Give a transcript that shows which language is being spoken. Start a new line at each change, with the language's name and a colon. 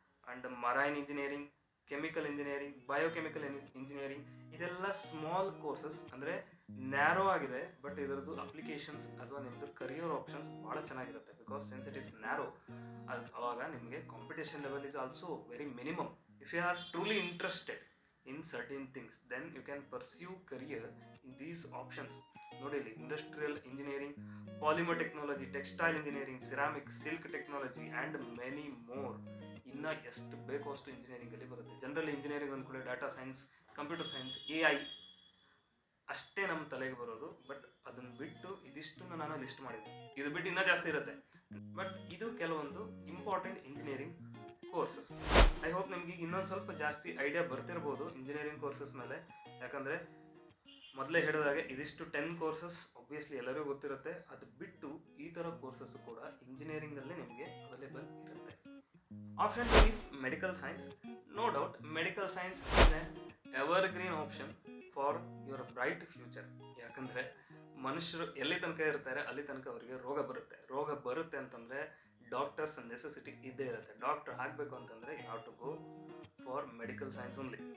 Kannada: And marine engineering, chemical engineering, biochemical engineering, ಇದೆಲ್ಲ small courses, ಅಂದರೆ narrow ಆಗಿದೆ, but ಇದರದ್ದು ಅಪ್ಲಿಕೇಶನ್ಸ್ ಅಥವಾ ನಿಮ್ಮದು ಕರಿಯರ್ ಆಪ್ಷನ್ಸ್ ಭಾಳ ಚೆನ್ನಾಗಿರುತ್ತೆ.
English: because since it is narrow,
Kannada: ಅವಾಗ ನಿಮಗೆ
English: Competition level is also very minimum. If you are truly interested in certain things, then you can pursue career in these options.
Kannada: ನೋಡಿ, industrial engineering, polymer technology, textile engineering, ceramic, silk technology and many more. ಇನ್ನು ಎಷ್ಟು ಬೇಕೋ ಅಷ್ಟು ಇಂಜಿನಿಯರಿಂಗಲ್ಲಿ ಬರುತ್ತೆ. General engineering ಅಂದ್ಕೊಳ್ಳಿ data science, computer science, AI ಅಷ್ಟೇ ನಮ್ಮ ತಲೆಗೆ ಬರೋದು. ಬಟ್ ಅದನ್ನು ಬಿಟ್ಟು ಇದಿಷ್ಟನ್ನು ನಾನು ಲಿಸ್ಟ್ ಮಾಡಿದ್ದೆ. ಇದು ಬಿಟ್ಟು ಇನ್ನೂ ಜಾಸ್ತಿ ಇರುತ್ತೆ, ಬಟ್ ಇದು ಕೆಲವೊಂದು important engineering courses. I hope ನಿಮ್ಗೆ ಈಗ ಇನ್ನೊಂದು ಸ್ವಲ್ಪ ಜಾಸ್ತಿ ಐಡಿಯಾ ಬರ್ತಿರ್ಬೋದು ಇಂಜಿನಿಯರಿಂಗ್ ಕೋರ್ಸಸ್ ಮೇಲೆ. ಯಾಕಂದರೆ ಮೊದಲೇ ಹೇಳಿದಾಗೆ ಇದಿಷ್ಟು 10 ಕೋರ್ಸಸ್ ಆಬ್ವಿಯಸ್ಲಿ ಎಲ್ಲರಿಗೂ ಗೊತ್ತಿರುತ್ತೆ. ಅದು ಬಿಟ್ಟು ಈ ಥರ ಕೋರ್ಸಸ್ ಕೂಡ ಇಂಜಿನಿಯರಿಂಗಲ್ಲೇ ನಿಮಗೆ ಅವೈಲೇಬಲ್ ಇರುತ್ತೆ.
English: Option 2 is medical science. No doubt, medical science is an evergreen option for your bright future.
Kannada: ಯಾಕಂದರೆ ಮನುಷ್ಯರು ಎಲ್ಲಿ ತನಕ ಇರ್ತಾರೆ ಅಲ್ಲಿ ತನಕ ಅವರಿಗೆ ರೋಗ ಬರುತ್ತೆ ಅಂತಂದರೆ ಡಾಕ್ಟರ್ಸ್ ನೆಸೆಸಿಟಿ ಇದ್ದೇ ಇರುತ್ತೆ. ಡಾಕ್ಟರ್ ಆಗಬೇಕು ಅಂತಂದರೆ
English: You have to go for medical science only.